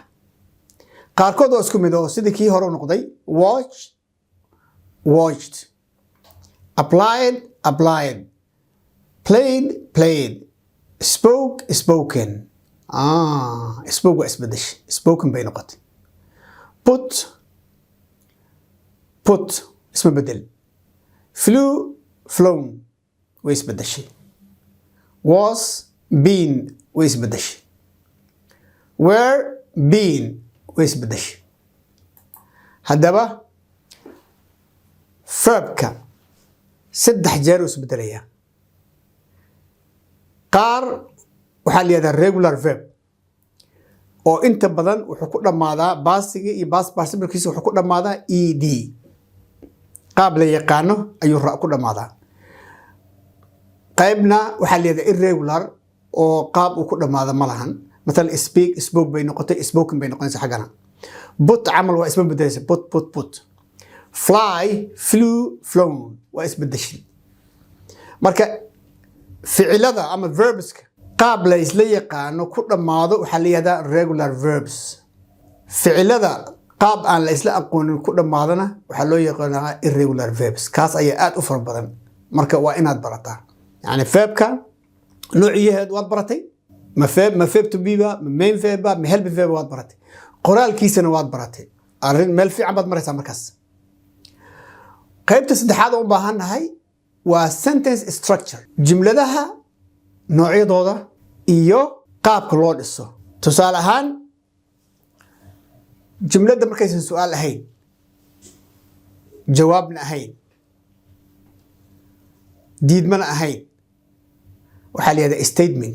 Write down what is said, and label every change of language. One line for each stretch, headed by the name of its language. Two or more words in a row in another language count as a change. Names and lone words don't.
Somali: qaarkood oo isku mid oo sidii kii hore u noqday
English: watch, watched, applied, applied, played, played, spoke, spoken.
Somali: spoke waa isbedeshay, spoken bay noqotay.
English: put, put
Somali: isma bedel.
English: flew, flown
Somali: way isbedeshay.
English: was, been
Somali: way isbedeshay.
English: were, been
Somali: way isbedeshay. haddaba verbka saddex jeer uu isbedelayaa. qaar waxaa la yihahdaa
English: regular verb
Somali: oo inta badan wuxuu ku dhammaadaa baasiga iyo
English: past participle-
Somali: kiisa wuxuu ku dhammaadaa ed. qaab la yaqaano ayuu ku dhammaadaa. qaybna waxaa la yihahdaa irregular oo qaab uu ku dhammaada ma lahan. مثلا
English: speak, spoke
Somali: bay noqotay, spoken bay noqonaysa xaggana. put camal waa isma bedelaysa,
English: put, put, put. fly, flew, flown
Somali: waa isbedeshay. marka ficilada ama verbska qaab la isla yaqaano ku dhammaado waxaa la yihahdaa
English: regular verbs.
Somali: ficilada qaab aan la isla aqoonin ku dhammaadana waxaa loo yaqaanaa
English: irregular verbs.
Somali: kaas ayaa aad u fara badan. marka waa inaad barataa. yani verbka noociyaheed waad baratay. ma
English: verb to be
Somali: ba, ma
English: main verb
Somali: ba, ma
English: helping verb
Somali: waad baratay. qoraalkiisana waad baratay. arrin meel fiican baad maraysaa markaas. qaybta saddexaad oo u baahannahay waa
English: sentence structure.
Somali: jumladaha noocyadooda iyo qaabka loo dhiso. tusaale ahaan jumladda markaysan su'aal ahayn, jawaabna ahayn, diidmana ahayn, waxaa la yihahdaa statement.